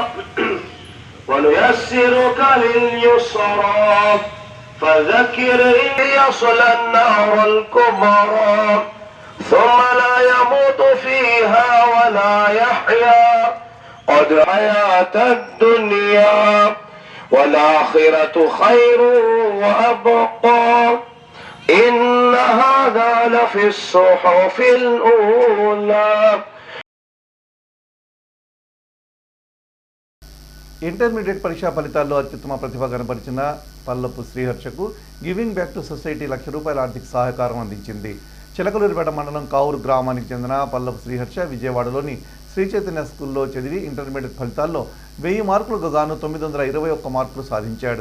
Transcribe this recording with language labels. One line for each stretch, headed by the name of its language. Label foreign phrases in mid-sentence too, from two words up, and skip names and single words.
Arabic: ونيسرك لليسرى فذكر إن يصلى النار الكبرى ثم لا يموت فيها ولا يحيا قد حياة الدنيا والآخرة خير وأبقى إن هذا لفي الصحف الأولى.
Telugu: ఇంటర్మీడియట్ పరీక్షా ఫలితాల్లో అత్యుత్తమ ప్రతిభ కనపరిచిన పల్లపు శ్రీహర్షకు గివింగ్ బ్యాక్ టు సొసైటీ ₹1,00,000 ఆర్థిక సహకారం అందించింది. చిలకలూరిపేట మండలం కావూరు గ్రామానికి చెందిన పల్లపు శ్రీహర్ష విజయవాడలోని శ్రీ చైతన్య స్కూల్లో చదివి ఇంటర్మీడియట్ ఫలితాల్లో 1000 మార్కులకు గాను 921 మార్కులు సాధించాడు.